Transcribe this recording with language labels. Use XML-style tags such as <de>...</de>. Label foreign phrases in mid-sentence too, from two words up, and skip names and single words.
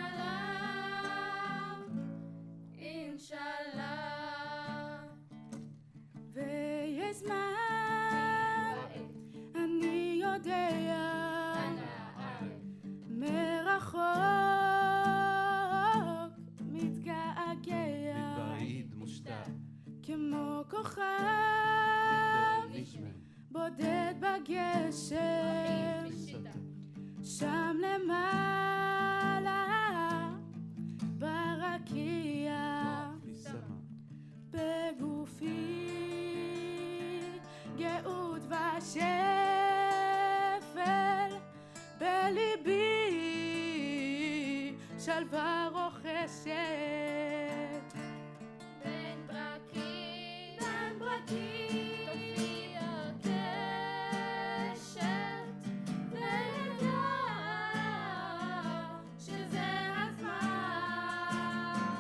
<ar>سلام إن شاء الله</ar> <he>ויש זמן, אני יודע, מרחוק מתגעגע,</he> <ar>بعيد مشتاق</ar> <he>כמו כוכב בודד בגשם, שם למעלה ברקיע.</he> <ar>في السماء</ar> <he>בגופי גאות ושפל, בליבי שלווה רוכשת. בין ברקים תופיע קשת, ונדע שזה הזמן.</he>